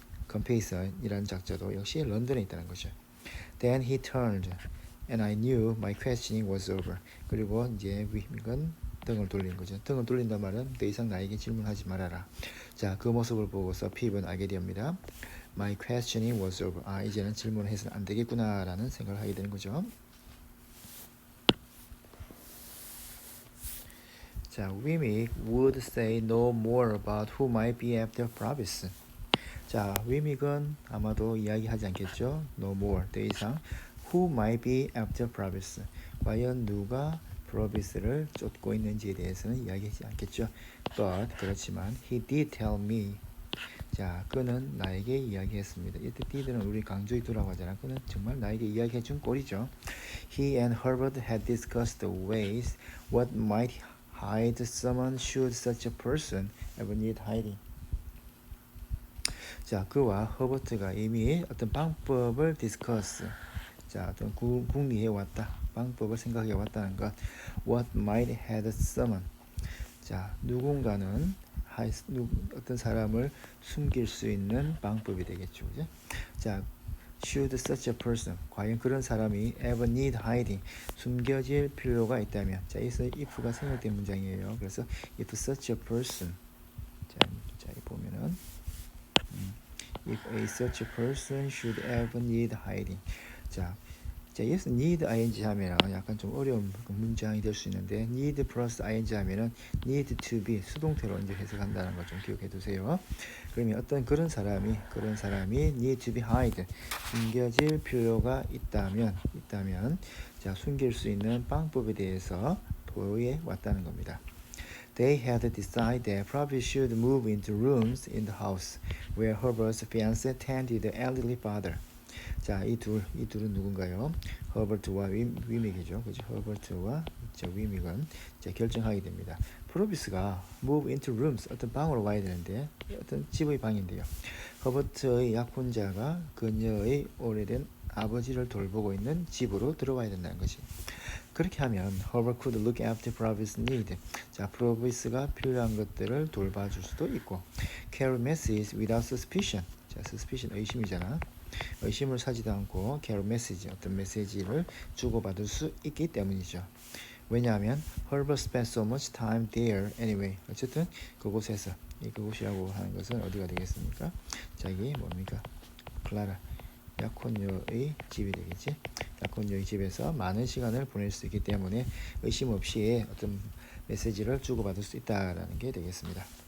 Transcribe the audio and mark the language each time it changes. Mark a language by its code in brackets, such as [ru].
[ko] compasson이라는 작자도 역시 런던에 있다는 거죠. [en] Then he turned, and I knew my questioning was over. [ko] 그리고 이제 위믹은 등을 돌린 거죠. 등을 돌린단 말은 더 이상 나에게 질문하지 말아라. 자, 그 모습을 보고서 피브는 알게 됩니다. [en] My questioning was over. [ko] 이제는 질문을 해서는 안 되겠구나라는 생각을 하게 되는 거죠. [en] 자, 위믹 would say no more about who might be after Provis. [ko] 자, 위믹은 아마도 이야기하지 않겠죠. [en] No more, [ko] 더 이상 [en] who might be after Provis. [ko] 과연 누가 프로비스를 쫓고 있는지에 대해서는 이야기하지 않겠죠. [en] But [ko] 그렇지만 [en] he did tell me. [ko] 자, 그는 나에게 이야기했습니다. 이때 did는 우리 강조히 돌아가잖아. 그는 정말 나에게 이야기해 준 꼴이죠. [en] He and Herbert had discussed the ways what might hide someone should such a person ever need hiding. [ko] 자, 그와 허버트가 이미 어떤 방법을 디스커스, 자, 어떤 궁리해 왔다, 방법을 생각해 왔다는 것. [en] What might have someone. [ko] 자, 누군가는 어떤 사람을 숨길 수 있는 방법이 되겠죠, 그죠? [en] 자, should such a person. [ko] 과연 그런 사람이 [en] ever need hiding. [ko] 숨겨질 필요가 있다면. 자, 여기서 if가 생략된 문장이에요. 그래서 [en] if such a person. [ko] 자, 보면은 [en] if a such a person should ever need hiding. [ko] 자, 여기서 need ing 하면 약간 좀 어려운 문장이 될 수 있는데 need 플러스 ing 하면은 need to be 수동태로 이제 해석한다는 걸 좀 기억해 두세요. 그러면 어떤 그런 사람이 need to be hide, 숨겨질 필요가 있다면 자, 숨길 수 있는 방법에 대해서 도에 왔다는 겁니다. [en] They had decided that probably should move into rooms in the house where Herbert's fiancée tended the elderly father. [ko] 자, 이 둘은 누군가요? 허버트와 위믹이죠. 그죠? 허버트와 위믹은 이제 결정하게 됩니다. 프로비스가 move into rooms, 어떤 방으로 와야 되는데 어떤 집의 방인데요. 허버트의 약혼자가 그녀의 오래된 아버지를 돌보고 있는 집으로 들어와야 된다는 것이. 그렇게 하면 [en] Herbert could look after Provis' need. [ko] 자, 프로비스가 필요한 것들을 돌봐줄 수도 있고 [en] carry messages without suspicion. [ko] 자, suspicion 의심이잖아. 의심을 사지도 않고 carry message, 어떤 메시지를 주고받을 수 있기 때문이죠. [en] 왜냐하면 Herbert spent so much time there anyway. [ko] 어쨌든 그곳에서, 그곳이라고 하는 것은 어디가 되겠습니까? 자기 뭡니까? 클라라 약혼녀의 집이 되겠지. 약혼녀의 집에서 많은 시간을 보낼 수 있기 때문에 의심 없이 어떤 메시지를 주고받을 수 있다라는 게 되겠습니다.